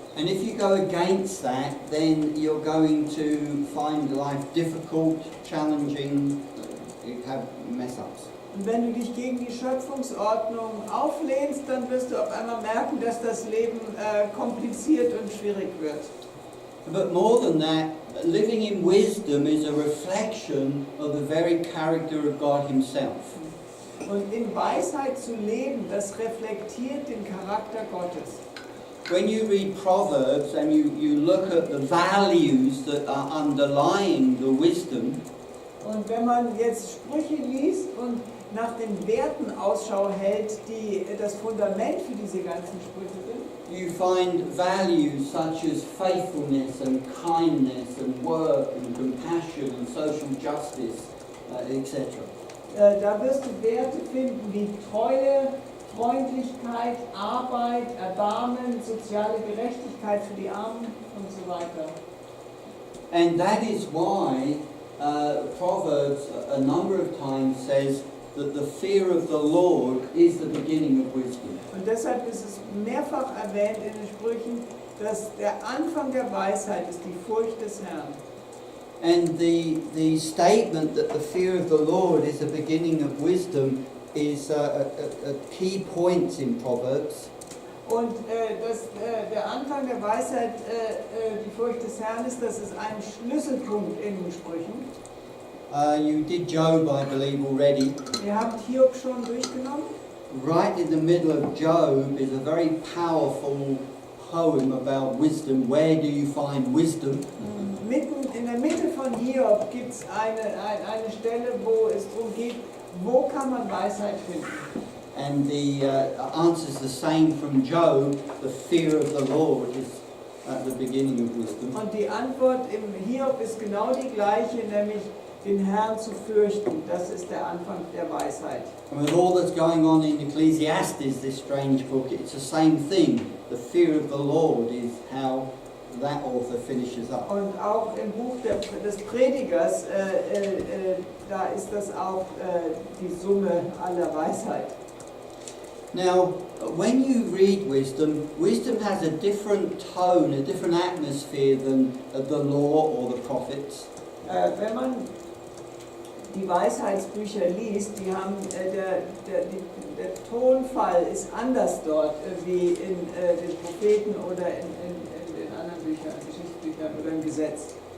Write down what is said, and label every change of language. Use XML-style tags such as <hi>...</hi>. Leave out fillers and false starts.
<en>And if you go against that, then you're going to find life difficult, challenging, you have mess-ups.</en> <de>Und wenn du dich gegen die Schöpfungsordnung auflehnst, dann wirst du auf einmal merken, dass das Leben kompliziert und schwierig wird.</de> <en>But more than that, living in wisdom is a reflection of the very character of God Himself.</en> <de>Und in Weisheit zu leben, das reflektiert den Charakter Gottes.</de> <en>When you read Proverbs and you look at the values that are underlying the wisdom,</en> <de>Und wenn man jetzt Sprüche liest und nach den Werten Ausschau hält, die das Fundament für diese ganzen Sprüche sind,</de> <en>you find values such as faithfulness and kindness and work and compassion and social justice, etc.</en> <de>Da wirst du Werte finden wie Treue, Freundlichkeit, Arbeit, Erbarmen, soziale Gerechtigkeit für die Armen und so weiter.</de> <en>And that is why Proverbs a number of times says that the fear of the Lord is the beginning of wisdom.</en> <de>Und deshalb ist es mehrfach erwähnt in den Sprüchen, dass der Anfang der Weisheit ist die Furcht des Herrn.</de> <en>And the statement that the fear of the Lord is the beginning of wisdom is a key point in Proverbs.</en> <de>Und der Anfang der Weisheit, die Furcht des Herrn ist, das ist ein Schlüsselpunkt in den Sprüchen.</de> <en>You did Job, I believe, already.</en> <de>Ihr habt Hiob schon durchgenommen.</de> <en>Right in the middle of Job is a very powerful poem about wisdom. Where do you find wisdom?</en> <de>Mitten in der Mitte von Hiob gibt es eine Stelle, wo es darum geht, wo kann man Weisheit finden?</de> <en>And the answer is the same from Job. The fear of the Lord is at the beginning of wisdom.</en> <de>Und die Antwort im Hiob ist genau die gleiche, nämlich den Herrn zu fürchten. Das ist der Anfang der Weisheit.</de> <en>And with all that's going on in Ecclesiastes, this strange book, it's the same thing. The fear of the Lord is how that author finishes up.</en> <de>Und auch im Buch des Predigers, da ist das auch die Summe aller Weisheit.</de> <en>Now, when you read wisdom, wisdom has a different tone, a different atmosphere than the law or the prophets.</en> <de>Wenn man die Weisheitsbücher liest, die haben, der Tonfall ist anders dort wie in den Propheten oder in den anderen Büchern, Geschichtsbüchern oder im Gesetz.</de>